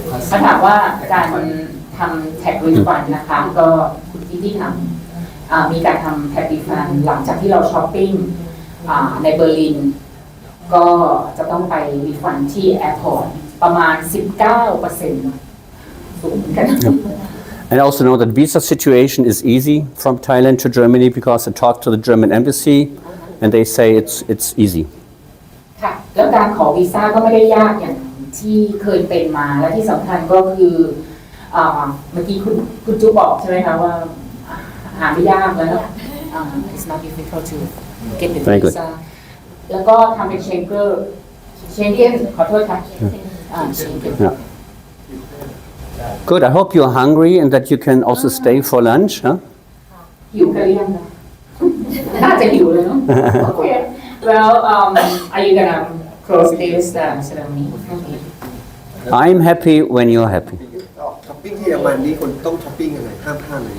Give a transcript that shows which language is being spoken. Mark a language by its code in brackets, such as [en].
[th] ถ้าถามว่าการทำ tax refund นะคะก็คุณที่ทำมีการทำ tax refund หลังจากที่เราช้อปปิ้งในเบอร์ลินก็จะต้องไปรีฟันที่แอร์พอร์ตประมาณ 19% สูงกัน [en] And I also know that visa situation is easy from Thailand to Germany because I talked to the German embassy and they say it's easy. [th] ค่ะแล้วการขอวีซ่าก็ไม่ได้ยากอย่างที่เคยเป็นมาและที่สำคัญก็คือเมื่อกี้คุณจูบอกใช่ไหมคะว่าหาไม่ยากแล้ว [en] it's not difficult to get the visa [th] แล้วก็ทำเป็นเชงเก้นขอโทษค่ะเชงเก้น [en] Good. I hope you're hungry and that you can also stay for lunch. Huh? [th] หิวกันหรือยังน่าจะหิวเลยเนาะ Okay. [en] Well, are you gonna close this ceremony? I'm happy when you're happy. [th] ช้อปปิ้งที่เยอรมันนี่คนต้องช้อปปิ้งอะไรห้ามพลาดเลย